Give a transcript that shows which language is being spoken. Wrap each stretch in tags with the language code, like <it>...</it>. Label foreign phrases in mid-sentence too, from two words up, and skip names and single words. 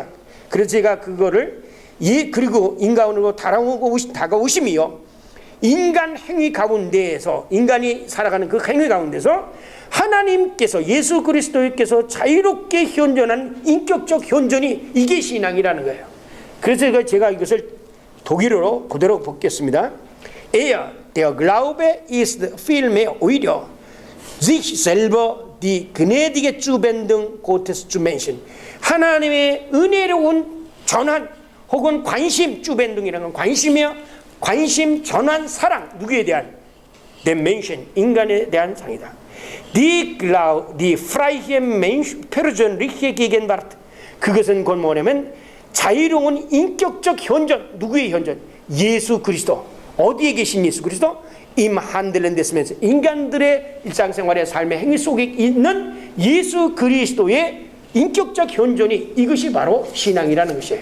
<ko>그래서 제가 그거를 그리고 인간으로 다가오심이요. 인간 행위 가운데에서 인간이 살아가는 그 행위 가운데서 하나님께서 예수 그리스도께서 자유롭게 현존한 인격적 현존이 이게 신앙이라는 거예요. 그래서 제가 이것을 독일어로 그대로 보겠습니다.</ko> <de>Er, der Glaube ist vielmehr 오히려 sich selber die gnädige Zuwendung Gottes zu Menschen.</de> <ko>하나님의 은혜로운 전환 혹은 관심, 주변등이라는 건 관심이요. 관심, 전환, 사랑. 누구에 대한?</ko> <de>den Menschen,</de> <ko>인간에 대한 상이다.</ko> <de>Die freie Mensch persönliche Gegenwart.</de> <ko>그것은 곧 뭐냐면 자유로운 인격적 현존. 누구의 현존? 예수 그리스도. 어디에 계신 예수 그리스도?</ko> <de>im Handeln des Menschen.</de> <ko>인간들의 일상생활의 삶의 행위 속에 있는 예수 그리스도의 인격적 현존이 이것이 바로 신앙이라는 것이에요.</ko>